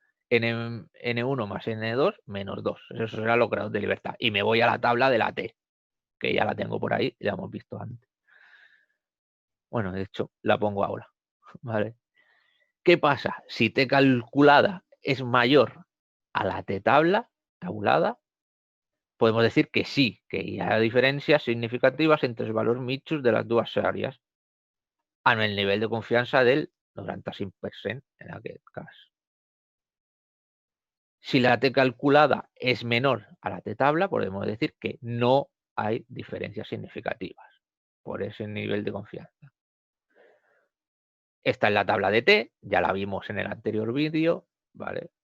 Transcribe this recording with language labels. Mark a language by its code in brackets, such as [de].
[es] N1 más N2 menos 2. Eso será los grados de libertad. Y me voy a la tabla de la T, que ya la tengo por ahí, ya hemos visto antes. Bueno, de hecho, la pongo ahora. ¿Vale? ¿Qué pasa? Si T calculada es mayor a la t-tabla tabulada, podemos decir que sí, [ca] que hi ha diferències significatives entre els valors mitjos de les dues sèries, amb el nivell de confiança del 95% en aquest cas. [es] Si la t calculada es menor a la t-tabla, podemos decir que no hay diferencias significativas por ese nivel de confianza. Esta es la tabla de t, ya la vimos en el anterior vídeo, ¿vale?